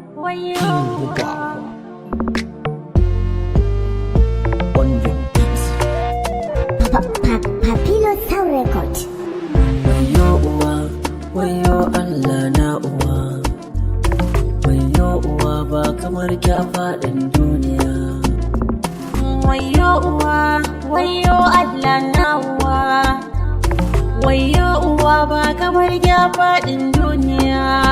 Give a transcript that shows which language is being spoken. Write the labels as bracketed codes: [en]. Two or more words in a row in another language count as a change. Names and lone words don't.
[en] King Buba. On the beat. Pa-, pa-, Papilo Sound Record. [ha] Wayyo uwa, wayyo Allah na uwa. Wayyo uwa, ba kamar ki a faɗin duniya. Wayyo uwa, wayyo Allah na uwa. Wayyo uwa, ba kamar ki a faɗin duniya.